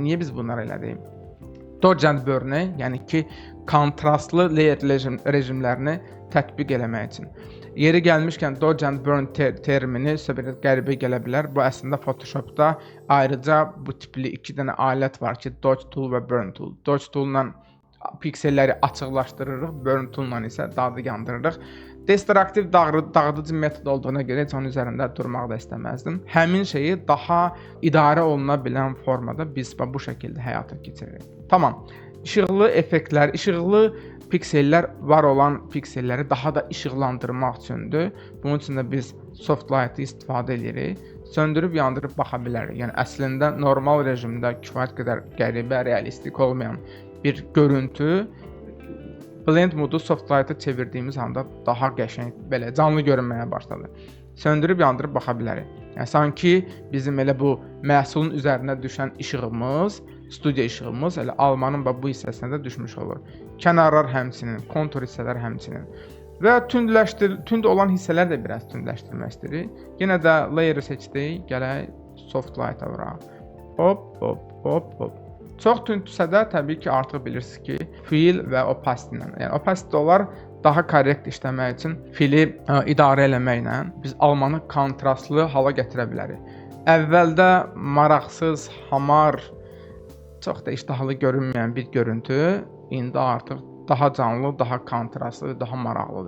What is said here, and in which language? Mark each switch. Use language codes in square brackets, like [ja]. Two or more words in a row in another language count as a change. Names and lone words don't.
[az] Niyə biz bunları elədik? Dodge and Burn-i, yəni ki, kontrastlı layer rejimlərini tətbiq eləmək üçün. Yeri gəlmişkən Dodge and Burn termini sizə bir qəribə gələ bilər. Bu əslində Photoshopda ayrıca bu tipli iki dənə alət var ki, Dodge Tool və Burn Tool. Dodge Tool-la pikselləri açıqlaşdırırıq, Burn Tool-la isə dadı yandırırıq. Destruktiv dağıdıcı metod olduğuna görə heç onun üzərində durmaq da istəməzdim. Həmin şeyi daha idarə oluna bilən formada biz bu şəkildə həyata keçiririk. Tamam. İşıqlı effektlər, işıqlı piksellər var olan pikselləri daha da işıqlandırmaq üçündür. Bunun üçün də biz [en] soft light- [az] ı istifadə edirik. Söndürüb yandırıb baxa bilərik. Yəni əslində normal rejimdə kifayət qədər qəribə, realistik olmayan bir görüntü blend modu [en] soft light- [az] ı çevirdiyimiz anda daha qəşəng, belə canlı görünməyə başladı. Söndürüb yandırıb baxa bilərik. Yəni sanki bizim elə bu məhsulun üzərinə düşən işığımız, studiya işığımız elə almanın bu hissəsinə də düşmüş olur. Kənarlar həmçinin, kontur hissələr həmçinin. Və tünd olan hissələr də biraz tündləşdirmək istəyirik. Yenə də layer'ı seçdik, gələk [en] soft light- [az] a vuraq. Hop, hop, hop, hop. Çox tündsə də təbii ki, artıq bilirsiniz ki, fill və opacity ilə. Yəni opacity olar daha korrekt işləmək üçün fili idarə eləməklə biz almanı kontrastlı hala gətirə bilərik. Əvvəldə maraqsız, hamar, çox da iştahlı görünməyən bir görüntü indi artıq daha canlı, daha kontrastlı, daha maraqlıdır.